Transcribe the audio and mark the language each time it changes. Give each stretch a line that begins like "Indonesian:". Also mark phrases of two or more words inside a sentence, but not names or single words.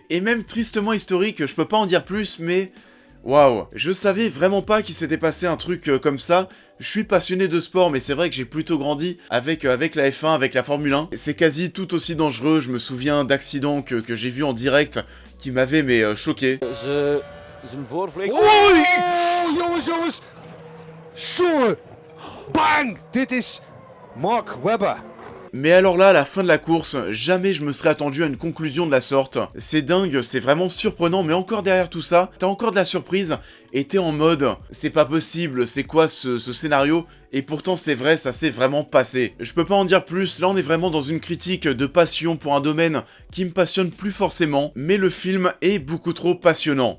French: Et même tristement historique, je peux pas en dire plus, mais... waouh, je savais vraiment pas qu'il s'était passé un truc comme ça. Je suis passionné de sport, mais c'est vrai que j'ai plutôt grandi avec la F1, avec la Formule 1. C'est quasi tout aussi dangereux. Je me souviens d'accidents que j'ai vus en direct qui m'avaient choqué.
Dutch: Is een voorvleeg. Oei! Oh, jongens! Zo! Bang! Dit is Mark Webber.
French: Mais alors là, à la fin de la course, jamais je me serais attendu à une conclusion de la sorte. C'est dingue, c'est vraiment surprenant, mais encore derrière tout ça, t'as encore de la surprise, et t'es en mode, c'est pas possible, c'est quoi ce scénario ? Et pourtant c'est vrai, ça s'est vraiment passé. Je peux pas en dire plus, là on est vraiment dans une critique de passion pour un domaine qui me passionne plus forcément, mais le film est beaucoup trop passionnant.